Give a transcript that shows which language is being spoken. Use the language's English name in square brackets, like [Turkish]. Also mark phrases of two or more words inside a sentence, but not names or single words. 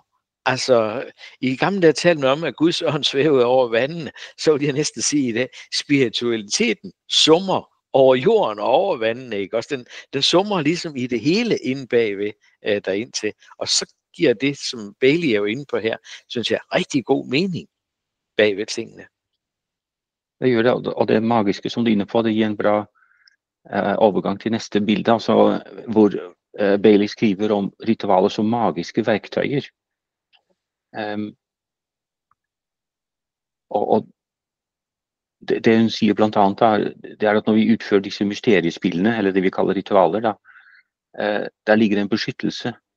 [Danish] Altså, i gamle dage talte man om, at Guds ånd svævede over vandene, så vil jeg næsten sige i dag, spiritualiteten summer over jorden og over vandene, ikke? Også den summer ligesom i det hele inde bagved derind til. Og så giver det, som Bailey er jo inde på her, synes jeg, rigtig god mening bagved tingene. [Norwegian] Det gjør det, og det magiske som du er inne på, det giver en bra overgang til næste bilde, altså hvor Bailey skriver om ritualer som magiske verktøyer. Og det hun sier blant annet det er at når vi utfører disse mysteriespillene, eller det vi kaller ritualer, der ligger en beskyttelse.